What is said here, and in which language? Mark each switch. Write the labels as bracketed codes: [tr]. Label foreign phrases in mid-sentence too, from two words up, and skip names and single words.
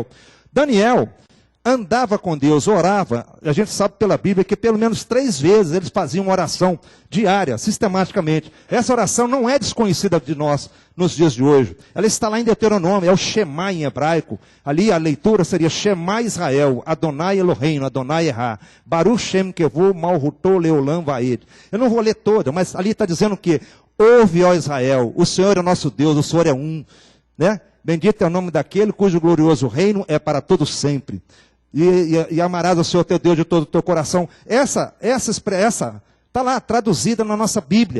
[pt] Daniel andava com Deus, orava, a gente sabe pela Bíblia que pelo menos 3 vezes eles faziam uma oração diária, sistematicamente. Essa oração não é desconhecida de nós nos dias de hoje. Ela está lá em Deuteronômio, é o Shema em hebraico. Ali a leitura seria [he] שמע ישראל, אדוני אלוהינו, אדוני אחד, ברוך שם כבוד, מלכותו לעולם ועד. [pt] Eu não vou ler toda, mas ali está dizendo que ouve, ó Israel, o Senhor é o nosso Deus, o Senhor é um, né? Bendito é o nome daquele cujo glorioso reino é para todo sempre. E amarás ao Senhor teu Deus de todo o teu coração. Essa está lá traduzida na nossa Bíblia.